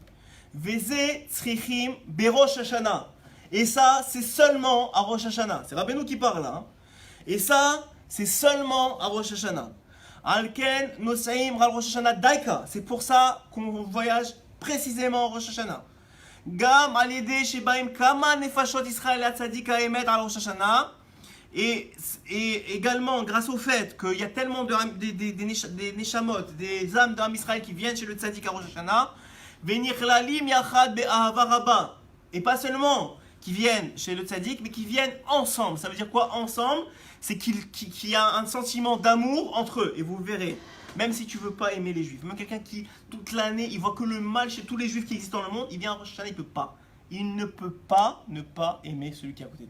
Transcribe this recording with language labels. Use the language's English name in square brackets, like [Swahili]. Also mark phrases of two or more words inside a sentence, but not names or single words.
[French] Et ça, c'est seulement à Rosh Hashanah. C'est Rabbeinu qui parle là. Et ça, c'est seulement à Rosh Hashanah. C'est pour ça qu'on voyage précisément à Rosh Hashanah. [Hebrew] גם על ידי שבאים כמה נפשות ישראל אל הצדיק האמת על ראש השנה, [French] et également grâce au fait qu'il y a tellement des neshamot, des âmes d'Am Israël qui viennent chez le tzadik à Rosh Hashanah, [Hebrew] ונכללים יחד באהבה רבה, [French] et pas seulement qui viennent chez le tzadik, mais qui viennent ensemble. Ça veut dire quoi ensemble? C'est qu'il y a un sentiment d'amour entre eux, et vous verrez. Même si tu ne veux pas aimer les juifs, même quelqu'un qui, toute l'année, il voit que le mal chez tous les juifs qui existent dans le monde, il vient à Rosh Hashanah, il ne peut pas. Il ne peut pas ne pas aimer celui qui est à côté de lui.